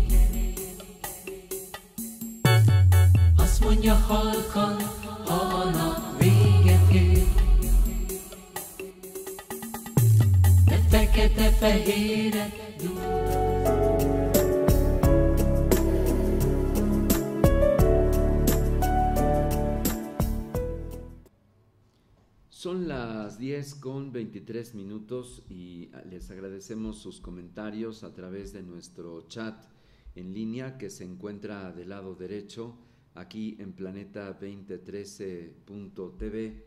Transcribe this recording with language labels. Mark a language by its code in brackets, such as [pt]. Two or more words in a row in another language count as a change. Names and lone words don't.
[hu] Azt mondja halkan, ha a nap véget ér. De fekete-fehéret [es] Son las 10:23 y les agradecemos sus comentarios a través de nuestro chat en línea que se encuentra del lado derecho aquí en planeta2013.tv.